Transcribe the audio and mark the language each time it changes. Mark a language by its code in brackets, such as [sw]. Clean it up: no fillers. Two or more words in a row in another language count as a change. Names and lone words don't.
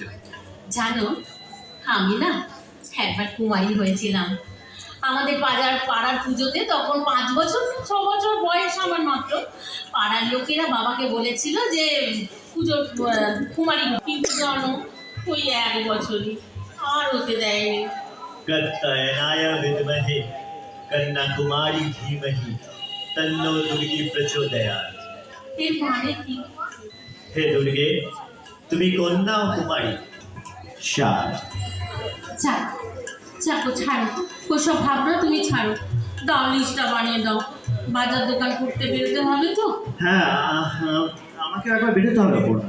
[bn] জানো, আমি না একবার কুমারী হয়েছিলাম। আমাদের পাড়ার পুজোতে তখন 5 বছর 6 বছর বয়স আমার মাত্র। পাড়ার লোকেরা বাবাকে বলেছিল যে পুজোর কুমারী, কিন্তু জানো ওই 1 বছরই, আর হতে দেয়নি। [sa] कत्तयनाय विद्महे कन्याकुमारी धीमहि तन्नो दुर्गे प्रचोदयात्। [bn] এর মানে কি? হে দুর্গে, তুমি কন্যা ও কুমারী। সাত। চাকো ছাড়ো, ওসব ভাবনা তুমি ছাড়ো। দাও, লিস্টটা বানিয়ে দাও, বাজার দোকান করতে বেরোতে হবে তো। হ্যাঁ, আমাকে একবার বেরোতে হবে পড়না।